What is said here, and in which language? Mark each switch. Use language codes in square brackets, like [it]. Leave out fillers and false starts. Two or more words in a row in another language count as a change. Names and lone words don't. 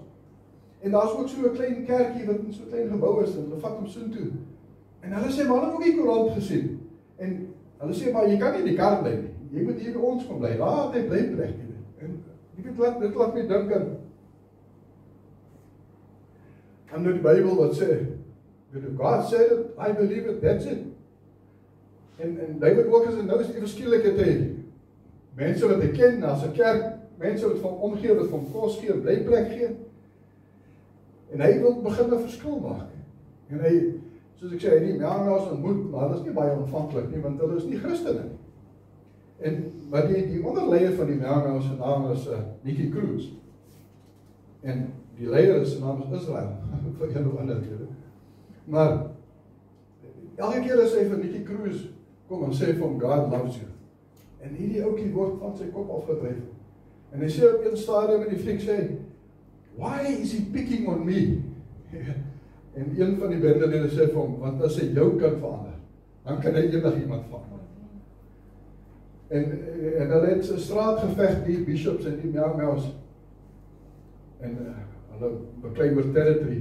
[af] En daar is ook so 'n klein kerkie, wat in so 'n klein gebou is, en hulle vat hom so toe. En hulle sê, maar hulle het ook die koerant gesien. En hulle sê, maar jy kan nie in die kar bly nie. Jy moet hier by ons kom bly. Laat hy bly plek. En dit laat my dink aan die Bybel wat sê, [en] God said it, I believe it, that's it. [af] En David Wilkerson, nou is die verskillik het hy mense wat hy ken, as 'n kerk, mense wat van omgee, wat van kos gee, blyplek gee. En hy wil begin 'n verskil maak. En hy, soos ek sê, hy die melmeus ontmoet, maar hulle is nie baie ontvanklik nie, want hulle is nie Christene nie. Maar die onderleier van die melmeus se naam is Nicky Cruz. En die leier se naam is Israel. Vir een of ander rede. Maar elke keer as hy vir Nicky Cruz kom en sê vir hom, [en] God loves you. [af] En hierdie ouetjie word van sy kop afgedryf. En hy sê op een stadium in die fliek sê, [en] why is he picking on me? [af] En een van die bendelede sê vir hom, want as hy jou kan verander, dan kan hy enigiemand verander. En hulle het 'n straatgeveg, die bishops en die melmeus. En hulle beklei oor territory.